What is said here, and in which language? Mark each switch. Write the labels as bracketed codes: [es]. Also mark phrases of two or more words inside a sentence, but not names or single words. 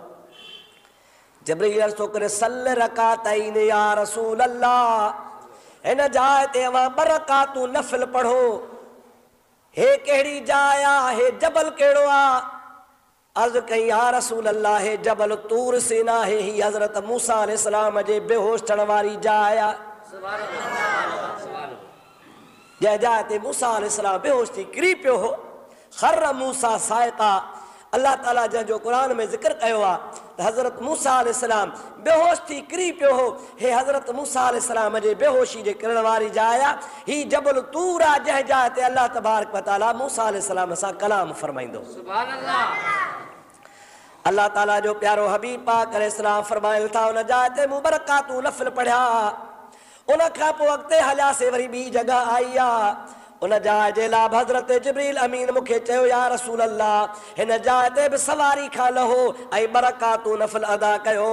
[sd] जिब्रील अर्ज़ थो करे [ar] صلّ ركعتين يا رسول الله, [sd] हिन जाइ ते अवां 2 रकातूं नफ़िल पढ़ो। हे कहिड़ी जाइ आहे, हे जबल कहिड़ो आहे? अर्ज़ कई [ar] يا رسول الله [sd] हे जबल तूर सीना है, ही हज़रत मूसा अलैहिस्सलाम जे बेहोश थियण वारी जाइ आहे। जंहिं जाइ ते मूसा अलैहिस्सलाम बेहोश थी किरी पियो हो। [ar] خرّ موسى صعقا, [sd] अल्लाह ताला जंहिंजो क़ुरान में ज़िक्र कयो आहे त हज़रत मूसा अलैहिस्सलाम बेहोश थी किरी पियो हो। हे हज़रत मूसा अलैहिस्सलाम जे बेहोशी जे किरण वारी जाइ आहे ही जबल तूर आहे, जंहिं जाइ ते [ar] الله تبارك وتعالى [sd] मूसा अलैहिस्सलाम सां कलाम फरमाईंदो। [ar] سبحان الله. [sd] अल्लाह ताला जो प्यारो हबीब पाक अलैहिस्सलाम फरमाइनि था उन जाइ ते मूं 2 रकातूं नफ़िल पढ़िया। उन खां पोइ अॻिते हलियासीं, वरी ॿी जॻह आई आहे। उन जाइ जे लाइ हज़रत जिब्रील अमीन मूंखे चयो [ar] يا رسول الله [sd] हिन जाइ ते बि सवारी खां लहो ऐं 2 रकातूं नफ़िल अदा कयो।